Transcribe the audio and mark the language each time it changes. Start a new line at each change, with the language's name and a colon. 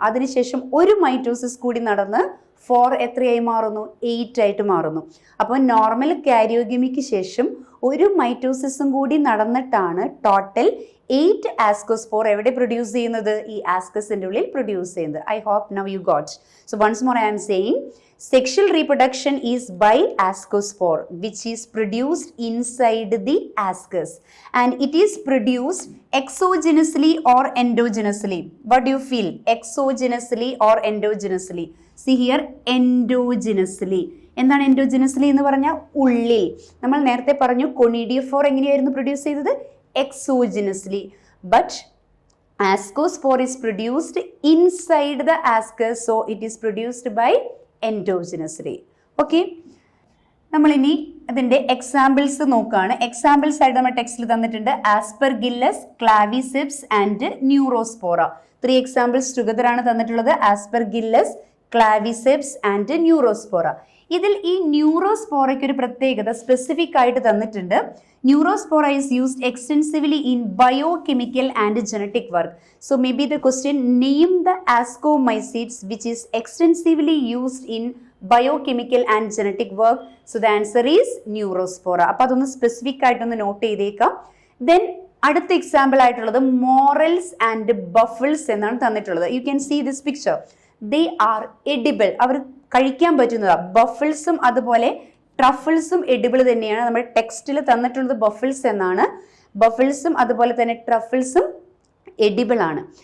Malayalam: അതിനുശേഷം ഒരു മൈറ്റോസിസ് കൂടി നടന്ന് 4 എത്രയായി മാറുന്നു? 8 ആയിട്ട് മാറുന്നു. അപ്പോൾ നോർമൽ കാരിയോഗമിക്ക് ശേഷം ഒരു മൈറ്റോസിസും കൂടി നടന്നിട്ടാണ് ടോട്ടൽ 8 ആസ്കോസ്പോർ എവിടെ പ്രൊഡ്യൂസ് ചെയ്യുന്നത്? ഈ ആസ്കസിന്റെ ഉള്ളിൽ പ്രൊഡ്യൂസ് ചെയ്യുന്നത്.
English: I hope now you got. So once more I am saying, sexual reproduction is by ascospore, which is produced inside the ascus, and it is produced exogenously or endogenously. What do you feel? Exogenously or endogenously? See here, endogenously.
Malayalam: എന്താണ് എൻഡോജിനസ്ലി എന്ന് പറഞ്ഞാൽ? ഉള്ളിൽ. നമ്മൾ നേരത്തെ പറഞ്ഞു കൊണീഡിയോഫോർ എങ്ങനെയായിരുന്നു produce ചെയ്തത്? എക്സോജിനസ്ലി. But
English: Ascospore is produced inside the ascus, so it is produced by endogenously. Okay.
Malayalam: നമ്മൾ ഇനി അതിന്റെ എക്സാമ്പിൾസ് നോക്കുകയാണ്. എക്സാമ്പിൾസ് ആയിട്ട് നമ്മുടെ ടെക്സ്റ്റിൽ തന്നിട്ടുണ്ട് Aspergillus, ക്ലാവിസെപ്സ് and Neurospora. 3 examples together ആണ് തന്നിട്ടുള്ളത്. Aspergillus, ക്ലാവിസെപ്സ് and Neurospora. ഇതിൽ ഈ ന്യൂറോസ്പോറയ്ക്ക് ഒരു പ്രത്യേകത സ്പെസിഫിക് ആയിട്ട് തന്നിട്ടുണ്ട്.
English: Neurospora is used extensively in biochemical and genetic work. So maybe the question, name the ascomycetes which is extensively used in biochemical and genetic work. So the answer is Neurospora.
Malayalam: അപ്പോൾ അതൊന്ന് specific ആയിട്ടൊന്ന് not ചെയ്തേക്കാം. Then അടുത്ത example ആയിട്ടുള്ളത് morals and ബഫിൾസ് എന്നാണ് തന്നിട്ടുള്ളത്.
English: You can see this picture. They are edible.
Malayalam: അവർ കഴിക്കാൻ പറ്റുന്നതാണ്. ബഫിൾസും അതുപോലെ ട്രഫിൾസും എഡിബിൾ തന്നെയാണ്. നമ്മുടെ ടെക്സ്റ്റിൽ തന്നിട്ടുള്ളത് ബഫിൾസ് എന്നാണ്. ബഫിൾസും അതുപോലെ തന്നെ ട്രഫിൾസും എഡിബിൾ ആണ്.